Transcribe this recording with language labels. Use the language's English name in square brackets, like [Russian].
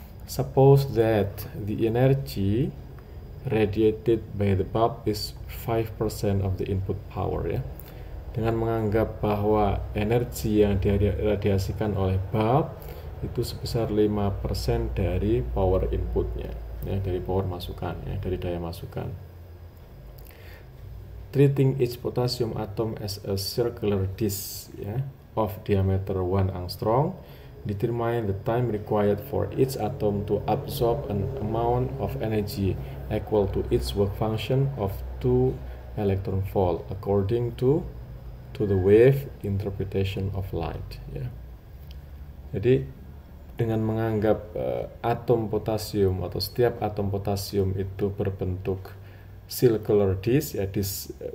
[English] Suppose that the energy radiated by the bulb is 5% of the input power ya. [Indonesian] Dengan menganggap bahwa energi yang diradiasikan oleh bulb itu sebesar 5% dari power inputnya ya, dari power masukan ya, dari daya masukan. [English] Treating each potassium atom as a circular disk ya, of diameter 1 angstrom, determine the time required for each atom to absorb an amount of energy equal to its work function of 2 electron volt according to the wave interpretation of light ya. [Indonesian] Jadi dengan menganggap atom potasium atau setiap atom potasium itu berbentuk circular disk ya, disk